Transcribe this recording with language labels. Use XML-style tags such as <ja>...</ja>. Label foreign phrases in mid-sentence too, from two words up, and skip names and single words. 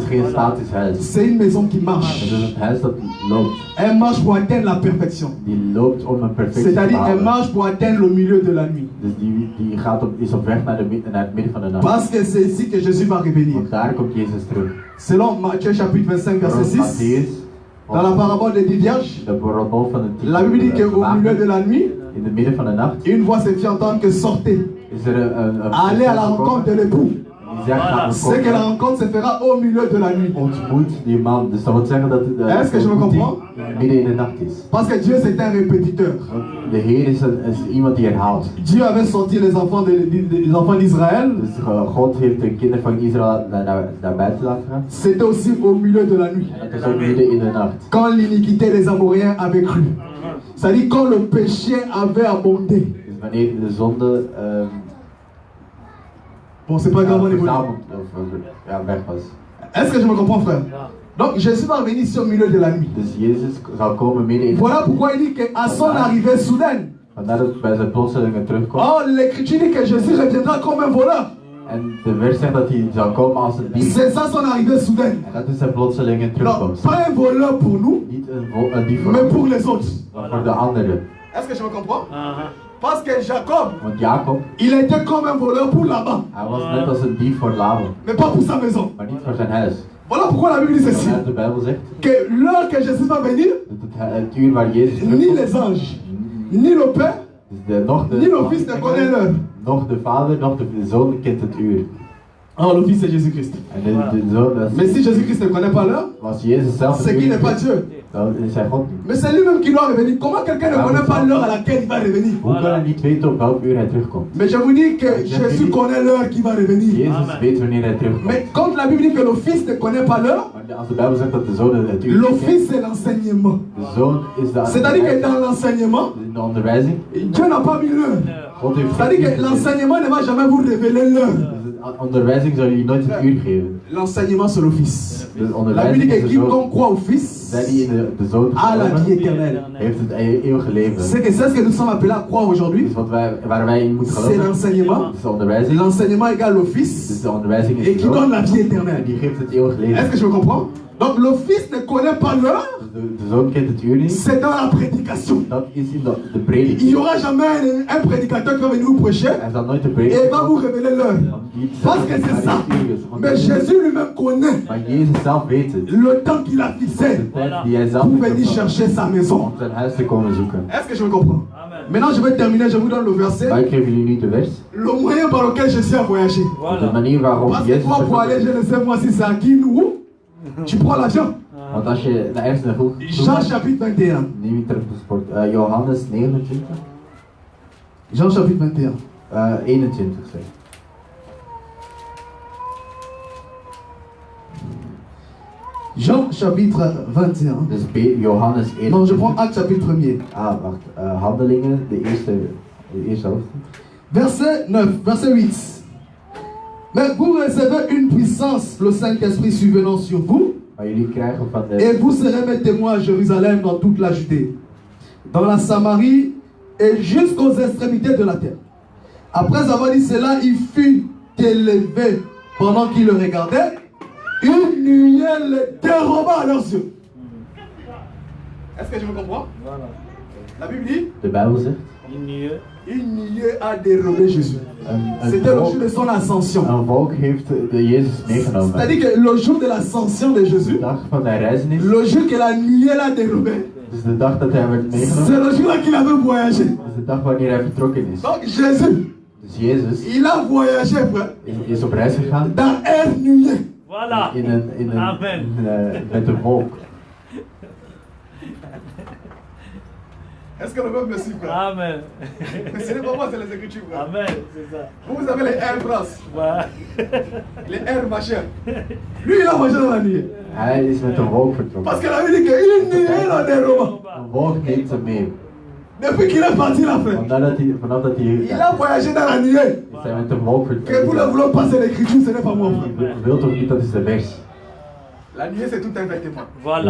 <nl>het is geen statisch huis.</nl> <fr>C'est une maison qui</fr> <nl>Het</nl> <fr>marche.</fr> <nl>is een huis dat loopt.</nl> <fr>Elle marche pour atteindre la perfection.</fr> <nl>Die loopt om een perfectie te</nl> <fr>C'est-à-dire, elle</fr> <nl>halen.</nl> <fr>marche pour atteindre le milieu de la nuit.</fr> <nl>Dus die is op weg naar het midden van de nacht.</nl> <fr>Parce que c'est ici que Jésus va revenir.</fr> <nl>Want daar komt Jezus terug.</nl> <fr>Selon Matthieu chapitre 25, verset</fr> <nl>Volgens 6, Matthäus,</nl> <fr>dans la parabole des 10 vierges,</fr> <nl>de parabol van de 10</nl> <fr>la Bible dit qu'au milieu de la nuit,</fr> <nl>in het midden van de nacht</nl> <fr>une voix se fit entendre que sortez,</fr> <nl>is er een</nl> <fr>allez à la rencontre de l'époux.</fr> <nl>die zegt gaat</nl> <fr>C'est que la rencontre se fera au milieu de la nuit.</fr> <nl>ontmoet die man. Dus dat wil zeggen dat de</nl> <fr>Est-ce que je me comprends?</fr> <nl>midden in de nacht is.</nl> <fr>Parce que Dieu c'est un répétiteur.</fr> <nl>Want de Heer is iemand die herhaalt.</nl> <fr>Dieu avait sorti les enfants d'Israël.</fr> <nl>Dus God heeft de kinderen van Israël naar buiten laten gaan.</nl> <fr>C'était aussi au milieu de la nuit.</fr> <nl>En dat is ook midden in de nacht.</nl> <fr>Quand l'iniquité des Amoréens avait cru. C'est-à-dire quand le péché avait abondé.</fr> <nl>Dus wanneer de zonde</nl> <fr>Bon, c'est pas grave, on évolue.</fr> <nl>verzameld weg was.</nl> <fr>Est-ce que je me comprends, frère? Donc Jésus va venir ici au milieu de la nuit.</fr> <nl>Dus Jezus zal komen midden in de</nl> <fr>Voilà pourquoi il dit qu'à son arrivée soudaine,</fr> <nl>Vandaar dat bij zijn plotselinge terugkomt.</nl> <fr>oh, l'Écriture dit que Jésus reviendra comme un voleur.</fr> <nl>En de vers zegt dat hij zal komen als een dief.</nl> <fr>C'est ça son arrivée soudaine.</fr> <nl>En dat is zijn plotselinge</nl> <fr>Non,</fr> <nl>terugkomst.</nl> <fr>pas un voleur pour nous,</fr> <nl>Niet een dief voor</nl> <fr>mais</fr> <nl>ons,</nl> <fr>pour les autres.</fr> <nl>maar voor de anderen.</nl> <fr>Est-ce que je me comprends? Parce que Jacob,</fr> <nl>Want Jacob,</nl> <fr>il était comme un voleur pour là-bas,</fr> <nl>hij was net als een dief voor Laban,</nl> <fr>mais pas pour sa maison.</fr> <nl>maar niet voor zijn huis.</nl> <fr>Voilà pourquoi la Bible dit ceci.</fr> <nl>Zoals de Bijbel zegt,</nl> <fr>Que l'heure que Jésus va venir,</fr> <nl>dat het uur waar Jezus</nl> <fr>ni</fr> <nl>terugkomt,</nl> <fr>les anges, ni le Père,</fr> <nl>dus</nl> <fr>ni le Fils ne connaissent l'heure.</fr> <nl>nog de vader, nog de zoon kent het uur.</nl> <fr>Alors le Fils c'est Jésus-Christ.</fr> <nl>En de zoon,</nl> <fr>Mais si Jésus-Christ ne connaît pas l'heure,</fr> <nl>als Jezus zelf</nl> <fr>c'est</fr> <nl>het</nl> <fr>qu'il</fr> <nl>uur</nl> <fr>n'est pas</fr> <nl>kent,</nl> <fr>Dieu.</fr> <nl>dan is hij God.</nl> <fr>Mais c'est lui-même qui doit revenir. Comment quelqu'un ne connaît pas l'heure à laquelle il va revenir?</fr> <nl>Hoe kan hij niet weten op welk uur hij terugkomt?</nl> <fr>Mais je vous dis que Jésus connaît l'heure qui va revenir.</fr> <nl>Jezus weet wanneer hij terugkomt.</nl> <fr>Mais quand la Bible dit que le Fils ne connaît pas l'heure,</fr> <nl>Maar als de Bijbel zegt dat de zoon het uur</nl> <fr>le</fr> <nl>kent,</nl> <fr>Fils c'est l'enseignement.</fr> <nl>de zoon is de</nl> <fr>C'est-à-dire que dans l'enseignement,</fr> <nl>in de onderwijzing.</nl> <fr>Dieu n'a pas mis l'heure.</fr> <nl>God heeft</nl> <fr>C'est-à-dire que l'enseignement ne va jamais vous révéler l'heure.</fr> <nl>Dus de onderwijzing zal je nooit het uur geven.</nl> <fr>L'enseignement c'est le Fils.</fr> <nl>De</nl> <fr>La Bible</fr> <nl>onderwijzing</nl> <fr>dit</fr> <nl>is</nl> <fr>que</fr> <nl>de zoon.</nl> <fr>quiconque croit au Fils</fr> <nl>Zij die in de zoon</nl> <fr>a la vie</fr> <nl>geloven,</nl> <fr>éternelle.</fr> <nl>heeft het eeuwige leven.</nl> <fr>C'est ce que nous sommes appelés à croire aujourd'hui.</fr> <nl>Dus waar wij in moeten</nl> <fr>C'est</fr> <nl>geloven,</nl> <fr>l'enseignement.</fr> <nl>is de onderwijzing.</nl> <fr>L'enseignement égale au</fr> <nl>Dus</nl> <fr>Fils</fr> <nl>de onderwijzing is</nl> <fr>et</fr> <nl>de</nl> <fr>qui donne</fr> <nl>zoon.</nl> <fr>la vie</fr> <nl>En</nl> <fr>éternelle.</fr> <nl>die geeft het eeuwige</nl> <fr>Est-ce</fr> <nl>leven.</nl> <fr>que je me comprends? Donc le Fils ne connaît pas l'heure,</fr> <nl>Dus de zoon kent het uur niet.</nl> <fr>c'est dans la prédication.</fr> <nl>Dat is in de</nl> <fr>Il</fr> <nl>prediking.</nl> <fr>n'y aura jamais un prédicateur qui va venir vous prêcher</fr> <nl>Hij zal nooit de</nl> <fr>et</fr> <nl>prediking</nl> <fr>il va vous révéler l'heure. Parce que c'est ça. Mais Jésus lui-même connaît</fr> <nl>Maar Jezus zelf weet het.</nl> <fr>le temps qu'il a fixé</fr> <nl>De tijd die hij zelf</nl> <fr>pour</fr> <nl>heeft</nl> <fr>venir</fr> <nl>gepland</nl> <fr>chercher sa maison.</fr> <nl>om zijn huis te komen zoeken.</nl> <fr>Est-ce que je me comprends? Maintenant je vais terminer, je vous donne le</fr> <nl>Maar</nl> <fr>verset.</fr> <nl>ik geef jullie nu de vers.</nl> <fr>Le moyen par lequel Jésus a voyagé.</fr> <nl>De manier waarop</nl> <fr>Parce que</fr> <nl>Jezus</nl> <fr>toi pour aller, je ne sais moi si c'est à qui ou où, tu prends l'avion.</fr> <nl>Want als je naar ergens naartoe</nl> <fr>Jean chapitre 21.</fr> <nl>neem je transport. Johannes 29.</nl> <fr>Jean chapitre 21.</fr> <nl>21 zeg.</nl> <fr>Jean chapitre 21.</fr> <nl>Dus Johannes 1.</nl> <fr>Non, je prends Acte chapitre 1er.</fr> <nl>Ah, wacht. Handelingen, de eerste helft.</nl> <fr>Verset 9, verset 8. Mais vous recevez une puissance, le Saint-Esprit survenant sur vous, Maar jullie krijgen van de... et vous serez mes témoins à Jérusalem, dans toute la Judée, dans la Samarie et jusqu'aux extrémités de la terre. Après avoir dit cela, il fut élevé pendant qu'il le regardait. Une nuée le déroba à leurs yeux. Est-ce que je me comprends? Voilà. La Bible dit,</fr> <nl>De Bijbel zegt.</nl> <fr>Une nuée. une nuée a dérobé Jésus.</fr> <nl>Een</nl> <fr>C'était le</fr> <nl>volk,</nl> <fr>jour de son ascension.</fr> <nl>een volk heeft de Jezus meegenomen.</nl> <fr>C'est-à-dire que le jour de l'ascension de Jésus,</fr> <nl>De dag van zijn reizenis,</nl> <fr>le jour que la nuée l'a dérobé,</fr> <nl>dus de dag dat hij werd</nl> <fr>c'est</fr> <nl>meegenomen,</nl> <fr>le jour-là qu'il avait voyagé.</fr> <nl>is de dag wanneer hij vertrokken is.</nl> <fr>Donc Jésus,</fr> <nl>Dus Jezus</nl> <fr>il a voyagé, frère,</fr> <nl>is op reis gegaan</nl> <fr>dans un nuée. Voilà. Amen.</fr> <nl>Met een volk.</nl> <fr>Est-ce que le peuple me suit, frère? Amen. Mais ce n'est pas moi, c'est les Écritures, frère. Amen. C'est ça. Vous avez les Air France, Ouais. les Air machin. Lui, il a voyagé dans la nuée.</fr> <nl>Hij is met een volk vertrokken.</nl> <fr>Parce que la Bible dit qu'une nuée l'a dérobé.</fr> <nl>Een volk neemt ze mee.</nl> <fr>Depuis qu'il est parti là, frère,</fr> <nl>Vanaf dat hij</nl> <fr>il a voyagé dans la nuée.</fr> <nl>is hij met een volk</nl> <fr>Que vous le</fr> <nl>vertrokken.</nl> <fr>voulez passer l'écriture, ce n'est pas moi, frère.</fr> <nl>Je wilt of niet, dat is de vers.</nl> <fr>La nuée, c'est tout un vêtement. Voilà.</fr>